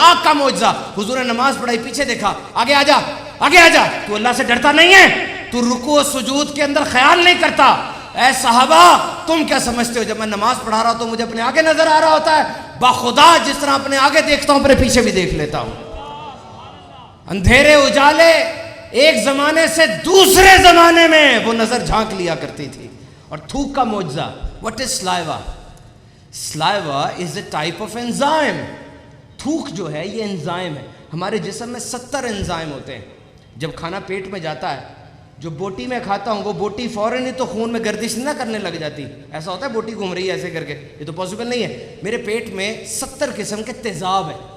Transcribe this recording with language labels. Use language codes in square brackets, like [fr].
[ur] آنکھ کا معجزہ، حضور نے نماز پڑھائی، پیچھے دیکھا، آگے آ جا، آگے آ جا، تو اللہ سے ڈرتا نہیں ہے؟ تو رکوع و سجود کے اندر خیال نہیں کرتا؟ اے صحابہ تم کیا سمجھتے ہو جب میں نماز پڑھا رہا ہوں تو مجھے اپنے آگے نظر آ رہا ہوتا ہے؟ بخدا جس طرح اپنے آگے دیکھتا ہوں اپنے پیچھے بھی دیکھ لیتا ہوں. اندھیرے اجالے ایک زمانے سے دوسرے زمانے میں وہ نظر جھانک لیا کرتی تھی. اور تھوک کا معجزہ، [en] what is saliva? saliva is a type of enzyme. [ur] تھوک جو ہے یہ انزائم ہے. ہمارے جسم میں 70 انزائم ہوتے ہیں. جب کھانا پیٹ میں جاتا ہے، جو بوٹی میں کھاتا ہوں وہ بوٹی فوراً ہی تو خون میں گردش نہ کرنے لگ جاتی. ایسا ہوتا ہے بوٹی گھوم رہی ہے ایسے کر کے، یہ تو پاسبل نہیں ہے. میرے پیٹ میں 70 قسم کے تیزاب ہے.